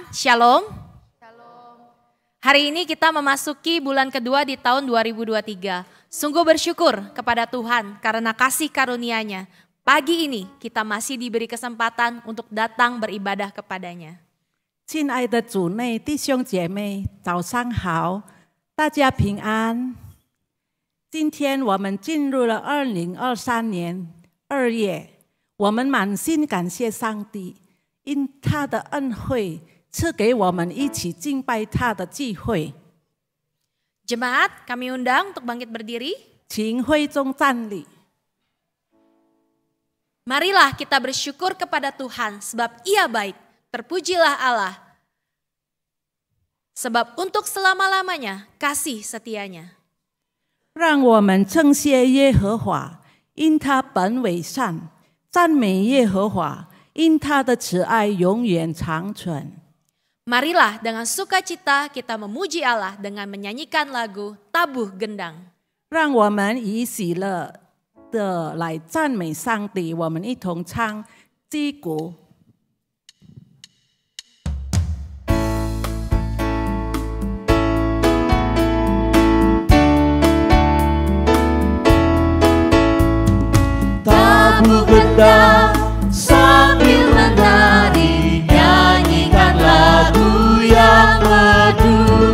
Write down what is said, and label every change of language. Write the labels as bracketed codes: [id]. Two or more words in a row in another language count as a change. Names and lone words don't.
[id] Shalom. Shalom. Hari ini kita memasuki bulan kedua di tahun 2023. Sungguh bersyukur kepada Tuhan karena kasih karunia-Nya. Pagi ini kita masih diberi kesempatan untuk datang beribadah kepadanya. [zh] 亲爱的主内弟兄姐妹，早上好，大家平安。今天我们进入了2023年2月。我们满心感谢上帝，因他的恩惠赐给我们一起敬拜他的机会。 [id] Jemaat, kami undang untuk bangkit berdiri. [zh] 请会众站立。 [id] Marilah kita bersyukur kepada Tuhan sebab Ia baik. Terpujilah Allah. Sebab untuk selama-lamanya kasih setianya. [zh] 让我们称谢耶和华，因他本为善。赞美耶和华，因他的慈爱永远长存。 [id] Marilah dengan sukacita kita memuji Allah dengan menyanyikan lagu Tabuh Gendang. [zh] 让我们以喜乐的来赞美上帝，我们一同唱击鼓。 [id] Tabuh gendang sambil menari, nyanyikan lagu yang merdu.